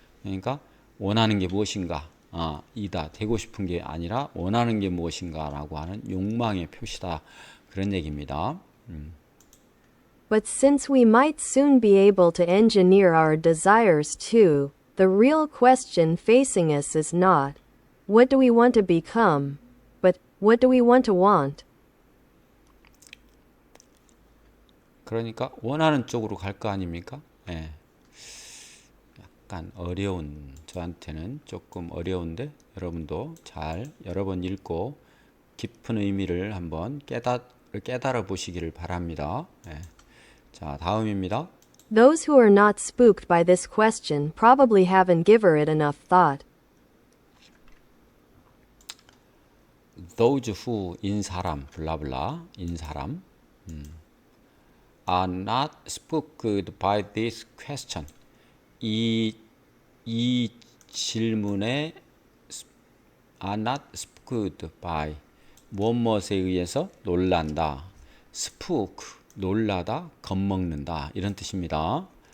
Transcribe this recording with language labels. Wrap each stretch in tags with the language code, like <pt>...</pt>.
<ko>그러니까 원하는 게 무엇인가? 이다. 되고 싶은 게 아니라 원하는 게 무엇인가라고 하는 욕망의 표시다. 그런 얘기입니다.</ko> <en>But since we might soon be able to engineer our desires too, the real question facing us is not, what do we want to become, but what do we want to want?</en> <ko>그러니까 원하는 쪽으로 갈 거 아닙니까? 약간 저한테는 조금 어려운데 여러분도 잘 여러 번 읽고 깊은 의미를 한번 깨달아 보시기를 바랍니다. 자, 다음입니다.</ko> <en>Those who are not spooked by this question probably haven't given it enough thought. Those who 블라블라 are not spooked by this question.</en> <ko>이 질문에</ko> <en>are not spooked by</en> <ko>무엇에 의해서 놀란다. spook 놀라다, 겁먹는다 이런 뜻입니다.</ko>